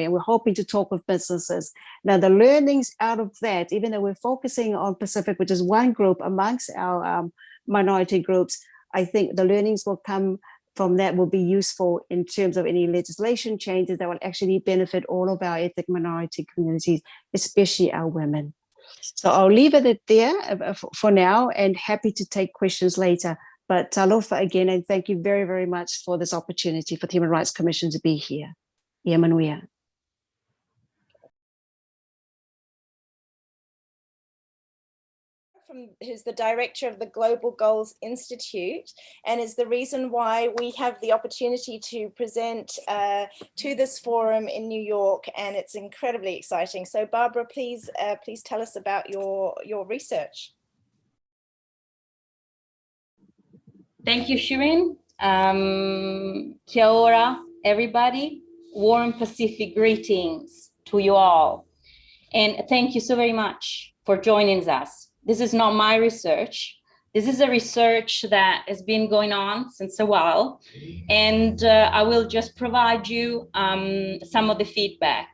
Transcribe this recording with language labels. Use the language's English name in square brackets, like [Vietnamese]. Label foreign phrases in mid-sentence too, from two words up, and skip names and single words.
[English] And we're hoping to talk with businesses. Now, the learnings out of that, even though we're focusing on Pacific, which is one group amongst our minority groups, I think the learnings will come from that will be useful in terms of any legislation changes that will actually benefit all of our ethnic minority communities, especially our women. So I'll leave it there for now, and happy to take questions later. But talofa again, and thank you very, very much for this opportunity for the Human Rights Commission to be here. [Samoan] Ia manuia. [English] Who's the director of the Global Goals Institute, and is the reason why we have the opportunity to present to this forum in New York, and it's incredibly exciting. So Barbara, please tell us about your research. Thank you, Shirin. [Māori] Kia ora, [English] everybody. Warm Pacific greetings to you all. And thank you so very much for joining us. This is not my research. This is a research that has been going on since a while. And I will just provide you some of the feedback.